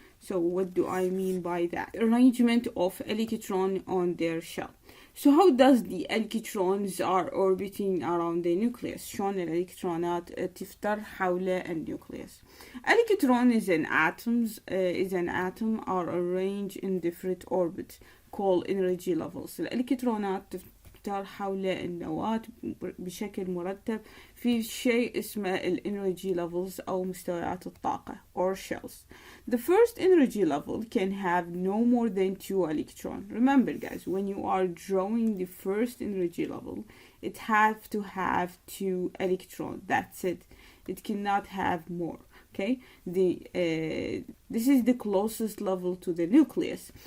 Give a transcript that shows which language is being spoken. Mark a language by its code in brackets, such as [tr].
[en] So what do I mean by that? Arrangement of electron on their shell. So how does the electrons are orbiting around the nucleus؟ [ar] شلون الإلكترونات تفتر حول النيوكليوس؟ [en] Electron is an atom are arranged in different orbits called energy levels. [ar] الإلكترونات تفتر حول النواة بشكل مرتب في شيء اسمه الانرجي levels أو مستويات الطاقة [en] or shells. The first energy level can have no more than 2 electrons. Remember guys, when you are drawing the first energy level, it has to have 2 electrons. That's it. It cannot have more. Okay, this is the closest level to the nucleus.